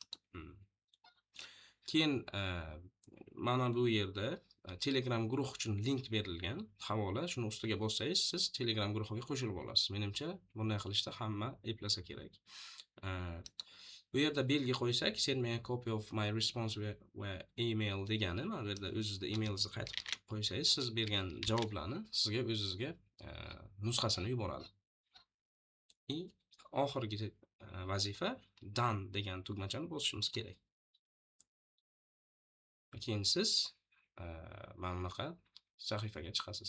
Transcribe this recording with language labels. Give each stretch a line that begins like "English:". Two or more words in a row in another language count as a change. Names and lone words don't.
Uzbek: Keyin mana bu yerda Telegram guruh uchun link berilgan havola. Shuni ustiga bossangiz, siz Telegram guruhiga qo'shilib olasiz. Menimcha, bunday qilishda hamma eplasa kerak. Bu yerda belgi qo'ysak,
English: send me a copy of my response
Uzbek: va email degani, mana bu yerda o'zingizda emailni qaytib qo'ysangiz, siz bergan javoblarni sizga o'zingizga nusxasini yuboradi. Oxirgi vazifa done degan tugmachani bosishimiz kerak. Keyin siz mana bunaqa sahifaga chiqasiz.